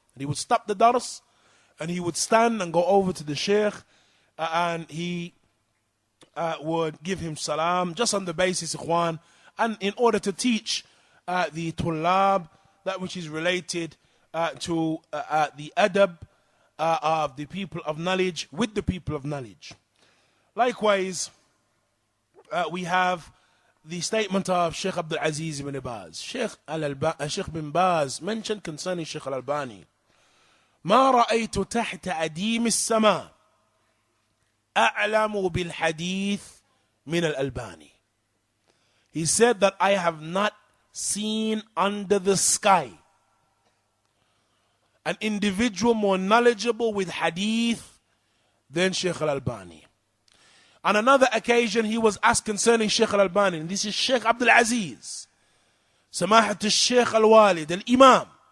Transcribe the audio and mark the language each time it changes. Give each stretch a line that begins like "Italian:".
English: And he would stop the dars and he would stand and go over to the Shaykh and he would give him salam, just on the basis, Ikhwan, and in order to teach the tullab that which is related to the adab of the people of knowledge with the people of knowledge. Likewise, we have the statement of Shaykh Abdul-Azeez bin Baaz. Shaykh bin Baaz mentioned concerning Shaykh Al-Albani,
Arabic: ما رأيت تحت أديم السماء أعلم بالحديث من الألباني.
English: He said that I have not seen under the sky an individual more knowledgeable with hadith than Shaykh Al-Albani. On another occasion, he was asked concerning Shaykh Al-Albani, and this is Shaykh Abdul-Azeez, Samahat al-Shaykh al-Walid, al-Imam.